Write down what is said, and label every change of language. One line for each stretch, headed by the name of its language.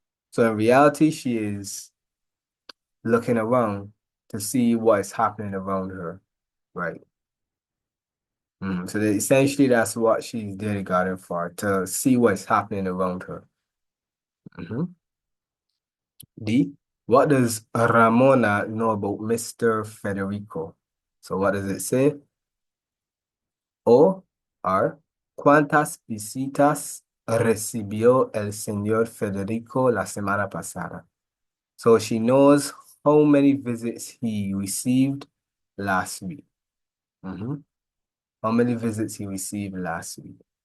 English: So in reality, she is looking around to see what is happening around her, right? So essentially, that's what she's there garden for, to see what's happening around her. Mhm. D, what does Ramona know about Mr. Federico? So what does it say?
Spanish: O, R, ¿cuántas visitas recibió el señor Federico la semana pasada?
English: So she knows how many visits he received last week. How many visits he received last week?